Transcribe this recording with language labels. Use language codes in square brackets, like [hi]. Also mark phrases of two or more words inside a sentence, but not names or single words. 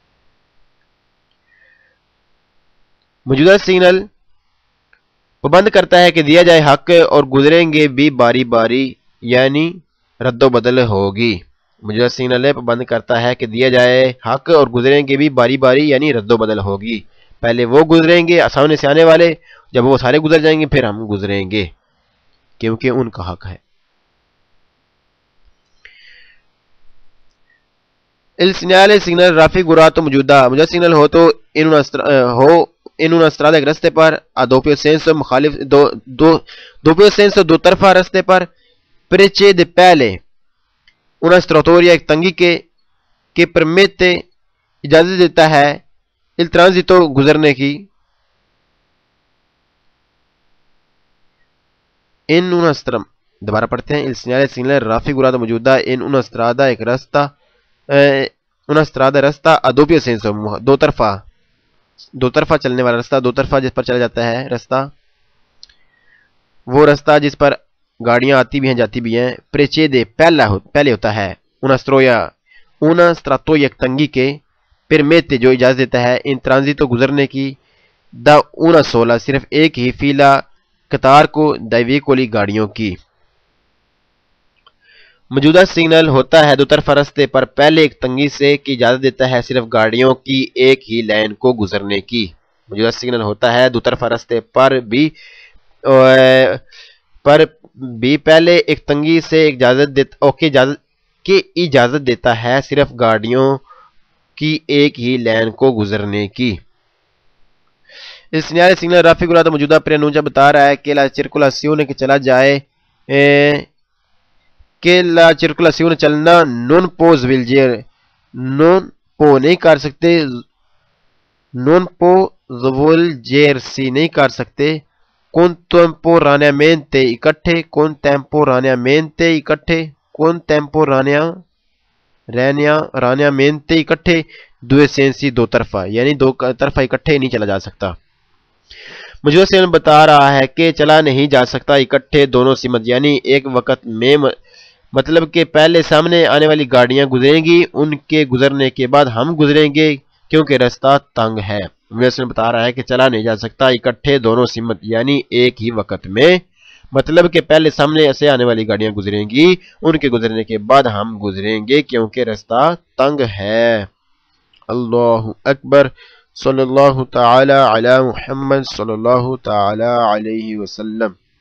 [ur] موجودہ سگنل پابند کرتا ہے کہ دیا جائے حق اور گزریں گے بھی باری باری یعنی رد و بدل ہوگی موجودہ سگنل پابند کرتا ہے کہ دیا جائے حق اور گزریں گے بھی باری باری یعنی رد و بدل ہوگی پہلے وہ گزریں گے سامنے سے آنے والے جب وہ سارے گزر جائیں گے پھر ہم گزریں گے کیونکہ ان کا حق ہے [it] Il segnale signal raffigurato [ur] موجودہ سگنل ہو تو [it] in una strada [ur] ایک رستے پر [it] a doppio senso [ur] مخالف [it] doppio senso [ur] دو طرفہ رستے پر precede پہلے [it] una strettoia [ur] ایک تنگی کے permette اجازت دیتا ہے [it] il transito [ur] گزرنے کی [it] in una strada [ur] دوبارہ پڑھتے ہیں [it] il segnale signal raffigurato [ur] موجودہ [it] in una strada [ur] ایک رستہ [it] una strada [ur] رستہ [it] a doppio senso [ur] دو طرفہ چلنے والا رستہ دو طرفہ جس پر چلا جاتا ہے رستہ وہ رستہ جس پر گاڑیاں آتی بھی ہیں جاتی بھی ہیں precede پہلے ہوتا ہے [it] una strettoia [ur] ایک تنگی کے permette جو اجازت دیتا ہے [it] in transito [ur] گزرنے کی [it] da una sola [ur] صرف ایک ہی فیلا قطار کو [it] dai veicoli [ur] گاڑیوں کی موجودہ سگنل ہوتا ہے دو طرفہ رستے پر پہلے ایک تنگی سے کی اجازت دیتا ہے صرف گاڑیوں کی ایک ہی لائن کو گزرنے کی موجودہ سگنل ہوتا ہے دو طرفہ رستے پر بھی پہلے ایک تنگی سے اجازت دیتا ہے صرف گاڑیوں کی ایک ہی لائن کو گزرنے کی اس [it] segnale signal raffigurato [ur] موجودہ preannuncia بتا رہا ہے کہ [it] la circolazione [ur] کہ چلا جائے کہ [it] la circolazione [ur] چلنا [it] non può [ur] نہیں کر سکتے [it] non può svolgersi [ur] نہیں کر سکتے contemporaneamente اکٹھے [it] due sensi [ur] دو طرفہ یعنی دو طرفہ اکٹھے نہیں چلا جا سکتا موجودہ سگنل بتا رہا ہے کہ چلا نہیں جا سکتا اکٹھے دونوں سمت یعنی ایک وقت میں مطلب کہ پہلے سامنے آنے والی گاڑیاں گزریں گی ان کے گزرنے کے بعد ہم گزریں گے کیونکہ رستہ تنگ ہے موجودہ سگنل بتا رہا ہے کہ چلا نہیں جا سکتا اکٹھے دونوں سمت یعنی ایک ہی وقت میں مطلب کہ پہلے سامنے سے آنے والی گاڑیاں گزریں گی ان کے گزرنے کے بعد ہم گزریں گے کیونکہ رستہ تنگ ہے [ar] اللہ اکبر صلی اللہ تعالی علی محمد صلی اللہ تعالی علیہ وسلم